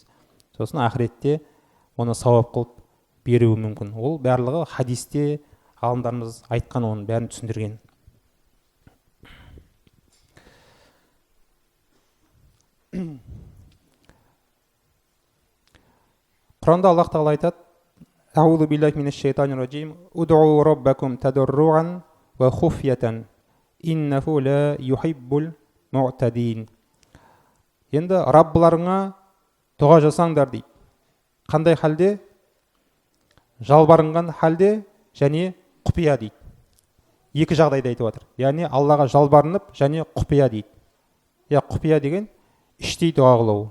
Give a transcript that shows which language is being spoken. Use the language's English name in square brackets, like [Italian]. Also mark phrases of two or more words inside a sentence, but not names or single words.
[Kazakh] Сосын ақыретте оны сауап қылып беруі мүмкін. Ол барлығы хадисте ғалымдарымыз айтқан, оның бәрін түсіндірген. Құранда Аллах Тағала айтады: [Arabic] أعوذ بالله من الشيطان الرجيم. ادعوا ربكم تضرعا وخفية. إنه لا يحب المعتدين. [Kazakh] Енді Раббыларыңа дұға жасаңдар дейді. Қандай халде? Жалбарынған халде және құпия дейді. Екі жағдайда айтып отыр. Яғни Аллаға жалбарынып және құпия дейді. Құпия деген іштей дұға қылу.